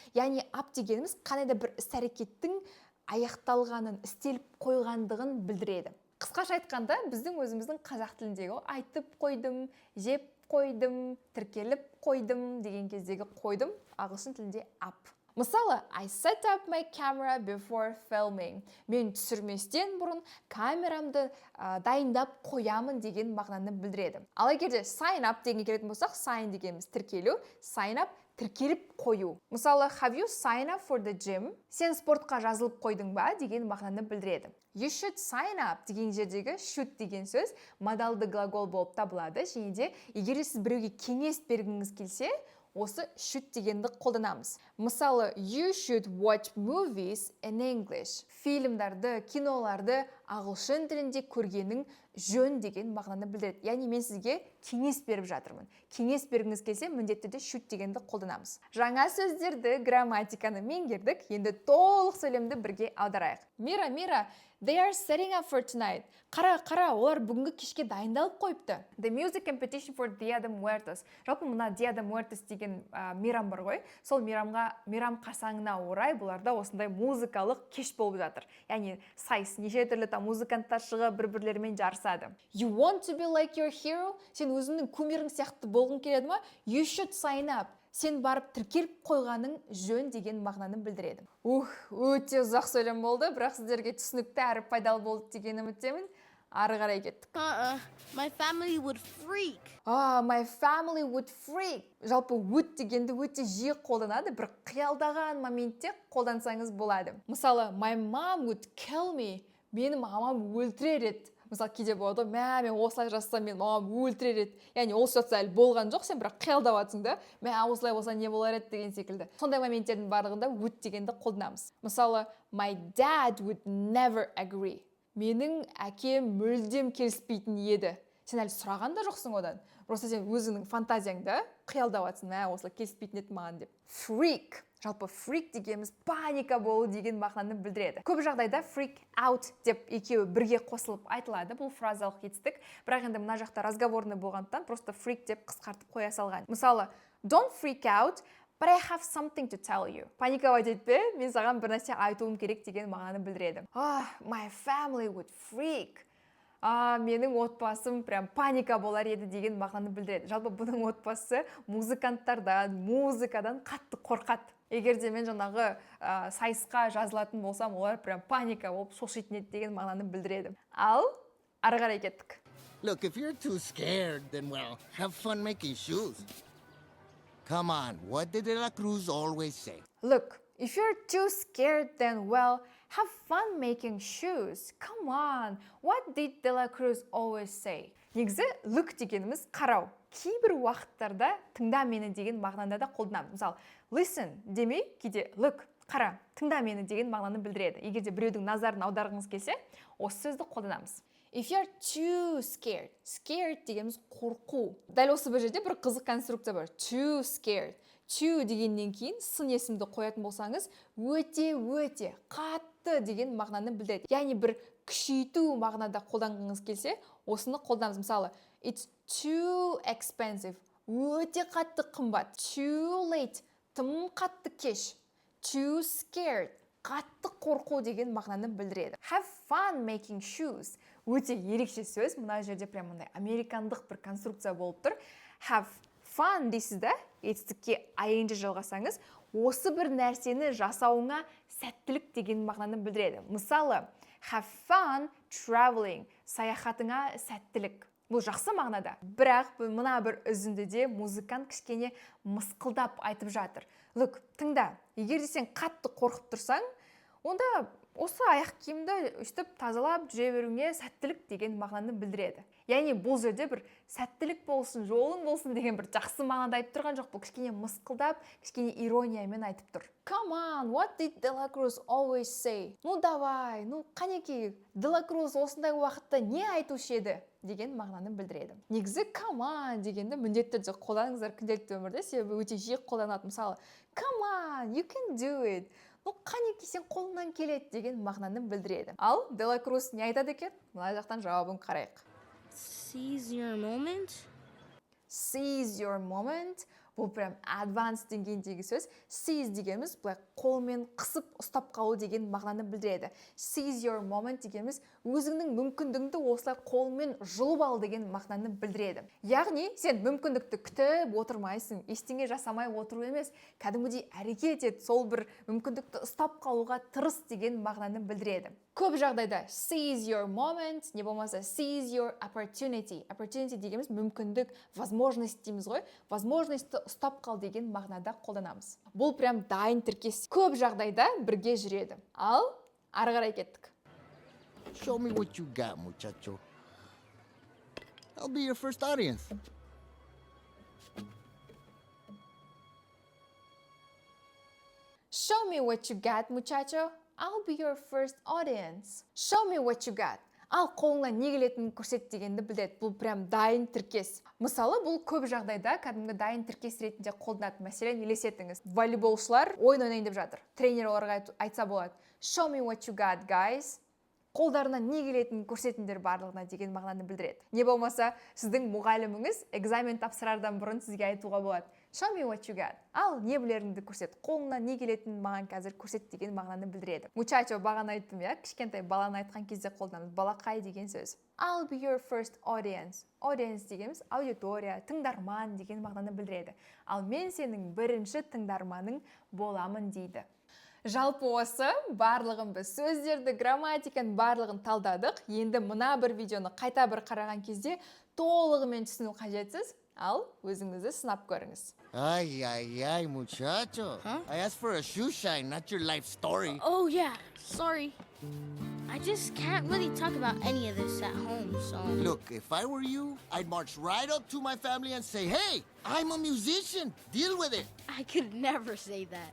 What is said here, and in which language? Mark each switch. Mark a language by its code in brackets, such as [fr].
[kk] Яғни up дегеніміз қандай да бір іс-әрекеттің аяқталғанын, істеліп қойғандығын білдіреді. Қысқаша айтқанда, біздің өзіміздің қазақ тіліндегі айтып қойдым, жеп қойдым, тіркеліп қойдым деген кездегі қойдым ағылшын тілінде up. [en] Мысалы, I set up my camera before filming. [kk] Мен түсірместен бұрын камерамды дайындап қоямын деген мағынаны білдіреді. Ал егерде sign up деген келетін болсақ, sign дегеніміз тіркелу, sign up тіркеліп қою. [en] Мысалы, have you sign up for the gym? [kk] Сен спортқа жазылып қойдың ба деген мағынаны білдіреді. [en] You should sign up [kk] деген жердегі should деген сөз модалды глагол болып табылады. Және де егер сіз біреуге кеңес бергіңіз келсе, осы should дегенді қолданамыз. [en] Мысалы, you should watch movies in English. [kk] Фильмдарды, киноларды ағылшын тілінде көргенің жөн деген мағынаны білдіреді. Яғни мен сізге кеңес беріп жатырмын. Кеңес бергіңіз келсе, міндетті де should дегенді қолданамыз. Жаңа сөздерді, грамматиканы меңгердік. Енді толық сөйлемді бірге аударайық. [en] Мира, they are setting up for tonight. [kk] Қара, олар бүгінгі кешке дайындалып қойыпты. [en] The music competition for Dia de Muertos. [kk] Жалпы мына Dia de Muertos деген мейрам бар ғой. Сол мейрам қарсаңына орай бұларда осындай музыкалық кеш болып жатыр. Яғни сайыс, неше түрлі музыканттар шығып бір-бірлерімен жарысады. [en] You want to be like your hero? [kk] Сен өзіңнің кумирің сияқты болғың келеді ма? [en] You should sign up. [kk] Сен барып тіркеліп қойғаның жөн деген мағынаны білдіреді. Өте ұзақ сөйлем болды, бірақ сіздерге түсінікті әрі пайдалы болды деген үміттемін. Ары қарай кеттік. [en] My family would freak. My family would freak. [kk] Жалпы would дегенді өте жиі қолданады, бір қиялдаған моментте қолдансаңыз болады. [en] Мысалы, my mom would kill me. [kk] Мені мамам өлтірер еді. Мысалы, кейде болады, мен осылай жасасам, мен мамам өлтірер еді. Яғни ол ситуация әлі болған жоқ, сен бірақ қиялдап жатсың да, мен осылай болса не болар еді деген секілді. Сондай моменттердің барлығында would дегенді қолданамыз. [en] Мысалы, my dad would never agree. [kk] Менің әкем мүлдем келіспейтін еді. Сен әлі сұраған да жоқсың одан. Просто сен өзіңнің фантазияңда қиялдап жатсың, осылай келіспейтін еді маған деп. [en] Freak. [kk] Жалпы freak дегеніміз паника болу деген мағынаны білдіреді. Көп жағдайда freak out деп екеуі бірге қосылып айтылады. Бұл фразалық етістік. Бірақ енді мына жақта разговорный болғандықтан просто freak деп қысқартып қоя салған. [en] Мысалы, don't freak out, but I have something to tell you. [kk] Паникавать етпе, мен саған бір нәрсе айтуым керек деген мағынаны білдіреді. [en] My family would freak. [kk] Менің отбасым прям паника болар еді деген мағынаны білдіреді. Жалпы бұның отбасы музыкадан қатты қорқады. Егерде мен жаңағы сайысқа жазылатын болсам, олар прям паника болып шошитын еді деген мағынаны білдіреді. Ал ары қарай кеттік. [en] Look, if you're too scared, then, well, have fun making shoes. Come on, what did De La Cruz always say? Look, if you're too scared, then, well, have fun making shoes. Come on, what did De La Cruz always say? [kk] Негізі, look дегеніміз қарау. Кейбір уақыттарда тыңда мені деген мағынада да қолданамыз. Мысалы, listen демей, кейде look, қара, тыңда мені деген мағынаны білдіреді. Егерде біреудің назарын аударғыңыз келсе, осы сөзді қолданамыз. [en] If you're too scared. [kk] Scared дегеніміз қорқу. Дәл осы бір жерде бір қызық конструкция бар. [en] Too scared. [kk] Too дегеннен кейін сын есімді қоятын болсаңыз, өте қатты деген мағынаны білдіреді. Яғни бір күшейту мағынада қолданғыңыз келсе, осыны қолданамыз. [en] Мысалы, it's too expensive. [kk] Өте қатты қымбат. [en] Too late. [kk] Тым қатты кеш. [en] Too scared. [kk] Қатты қорқу деген мағынаны білдіреді. [en] Have fun making shoes. [kk] Өте ерекше сөз. Мына жерде прям мындай американдық бір конструкция болып тұр. Have fun дейсіз да, етістікке ing жалғасаңыз, осы бір нәрсені жасауыңа сәттілік деген мағынаны білдіреді. [en] Мысалы, have fun traveling. [kk] Саяхатыңа сәттілік. Бұл жақсы мағынада. Бірақ мына бір үзіндіде музыкант кішкене мысқылдап айтып жатыр. Look, тыңда, егер сен қатты қорқып тұрсаң, онда осы аяқ киімді үстіп тазалап жүре беруіңе сәттілік деген мағынаны білдіреді. Яғни бұл жерде бір сәттілік болсын, жолың болсын деген бір жақсы мағынада айтып тұрған жоқ. Бұл кішкене мысқылдап, кішкене ирониямен айтып тұр. [en] Come on, what did De La Cruz always say? [kk] Давай, қанекей, De La Cruz осындай уақытта не айтушы еді деген мағынаны білдіреді. Негізі come on дегенді міндетті түрде қолданыңыздар күнделікті өмірде, себебі өте жиі қолданады. [en] Мысалы, come on, you can do it. [kk] Қанекей сен қолыңнан келеді деген мағынаны білдіреді. Ал De La Cruz не айтады екен? Мына жақтан жауабын қарайық. [en] Seize your moment. Seize your moment. [kk] Бұл прям advanced деңгейіндегі сөз. Seize дегеніміз бұлай қолмен қысып ұстап қалу деген мағынаны білдіреді. Seize your moment дегеніміз өзіңнің мүмкіндігіңді осылай қолмен жұлып ал деген мағынаны білдіреді. Яғни сен мүмкіндікті күтіп отырмайсың, ештеңе жасамай отыру емес, кәдімгідей әрекет ет, сол бір мүмкіндікті ұстап қалуға тырыс деген мағынаны білдіреді. Көп жағдайда [en] seize your moment, [kk] не болмаса [en] seize your opportunity. [kk] Opportunity дегеніміз мүмкіндік, возможность дейміз ғой. Возможностьті ұстап қал деген мағынада қолданамыз. Бұл прям дайын тіркес. Көп жағдайда бірге жүреді. Ал ары қарай кеттік. [en] Show me what you got, muchacho. I'll be your first audience. Show me what you got, muchacho. I'll be your first audience. Show me what you got. [kk] Ал қолыңнан не келетінін көрсет дегенді білдіреді. Бұл прям дайын тіркес. Мысалы, бұл көп жағдайда кәдімгі дайын тіркес ретінде қолданады. Мәселен, елестетіңіз. Волейболшылар ойын ойнайын деп жатыр. Тренер оларға айтса болады. [en] Show me what you got, guys. [kk] Қолдарынан не келетінін көрсетіңдер барлығына деген мағынаны білдіреді. Не болмаса, сіздің мұғаліміңіз экзамен тапсырардан бұрын сізге айтуға болады. [en] Show me what you got. [kk] Ал не білеріңді көрсет. Қолыңнан не келетінін маған қазір көрсет деген мағынаны білдіреді. Muchacho бағана айттым, я, кішкентай баланы айтқан кезде қолданамыз. Балақай деген сөз. [en] I'll be your first audience. [kk] Audience дегеніміз аудитория, тыңдарман деген мағынаны білдіреді. Ал мен сенің бірінші тыңдарманың боламын дейді. Жалпы осы барлығын біз сөздерді, грамматиканы барлығын талдадық. Енді мына бір видеоны қайта бір қараған кезде толығымен түсіну қажетсіз. Ал өзіңізді сынап көріңіз. [en] Ay, muchacho. Huh? I asked for a shoe shine, not your life story. Oh, yeah. Sorry. I just can't really talk about any of this at home, so... Look, if I were you, I'd march right up to my family and say, hey, I'm a musician. Deal with it. I could never say that.